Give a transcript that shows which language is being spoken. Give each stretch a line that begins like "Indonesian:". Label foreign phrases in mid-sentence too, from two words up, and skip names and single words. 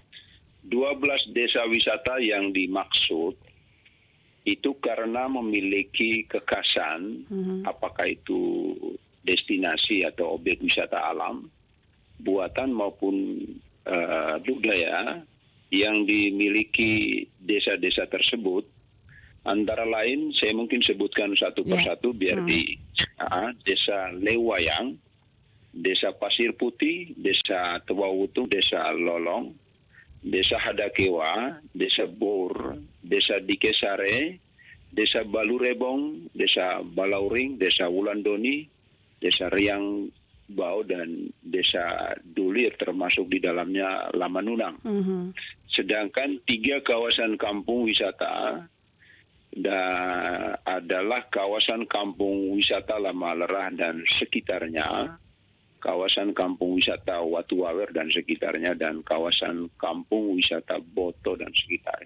Indonesian: 12 desa wisata yang dimaksud itu karena memiliki kekhasan, apakah itu destinasi atau objek wisata alam, buatan maupun budaya yang dimiliki desa-desa tersebut. Antara lain saya mungkin sebutkan satu persatu biar di desa Lewayang, desa Pasir Putih, desa Tewawutu, desa Lolong, desa Hadakewa, desa Bor, desa Dikesare, desa Balurebong, desa Balauring, desa Wulandoni, desa Riang Bau, dan desa Dulir termasuk di dalamnya Lamanunang. Sedangkan 3 kawasan kampung wisata adalah kawasan kampung wisata Lama Lerah dan sekitarnya, kawasan kampung wisata Watuwawer dan sekitarnya, dan kawasan kampung wisata Boto dan sekitarnya.